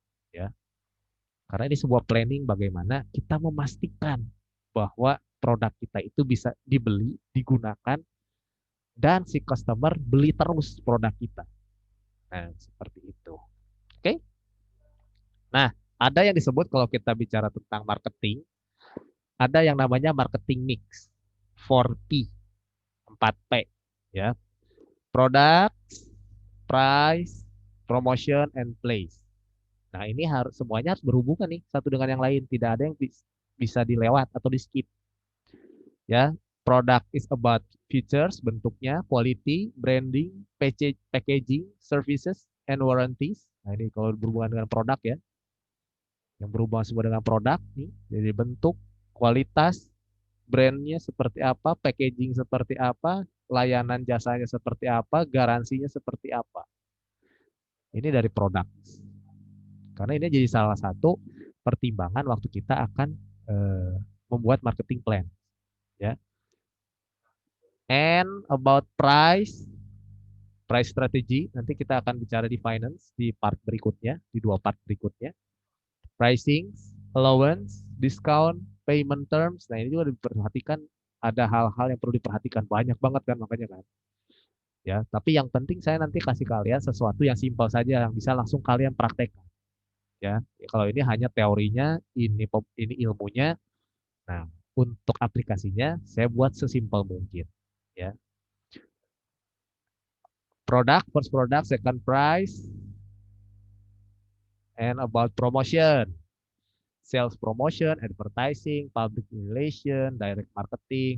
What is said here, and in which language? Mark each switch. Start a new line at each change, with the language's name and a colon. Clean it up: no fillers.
Indonesian: Ya, karena ini sebuah planning bagaimana kita memastikan bahwa produk kita itu bisa dibeli, digunakan, dan si customer beli terus produk kita. Nah, seperti itu. Oke? Nah, ada yang disebut kalau kita bicara tentang marketing, ada yang namanya marketing mix. 4P, 4P, ya.
English: Product, price, promotion, and place.
Indonesian: Nah, ini harus semuanya harus berhubungan nih satu dengan yang lain, tidak ada yang bisa dilewat atau di skip, ya.
English: Product is about features, bentuknya, quality, branding, packaging, services, and warranties.
Indonesian: Nah, ini kalau berhubungan dengan produk ya. Yang berhubungan semua dengan produk nih, dari bentuk, kualitas, brandnya seperti apa, packaging seperti apa, layanan jasanya seperti apa, garansinya seperti apa. Ini dari produk. Karena ini jadi salah satu pertimbangan waktu kita akan eh, membuat marketing plan, ya. And about price strategy, nanti kita akan bicara di finance di part berikutnya, di dua part berikutnya.
English: Pricing, allowance, discount, payment terms.
Indonesian: Nah, ini juga diperhatikan, ada hal-hal yang perlu diperhatikan banyak banget kan makanya kan. Ya, tapi yang penting saya nanti kasih kalian sesuatu yang simpel saja yang bisa langsung kalian praktekkan. Ya, kalau ini hanya teorinya, ini ilmunya. Nah, untuk aplikasinya saya buat sesimpel mungkin.
English: Ya, produk, first product, second price, and about promotion. Sales promotion, advertising, public relation, direct marketing.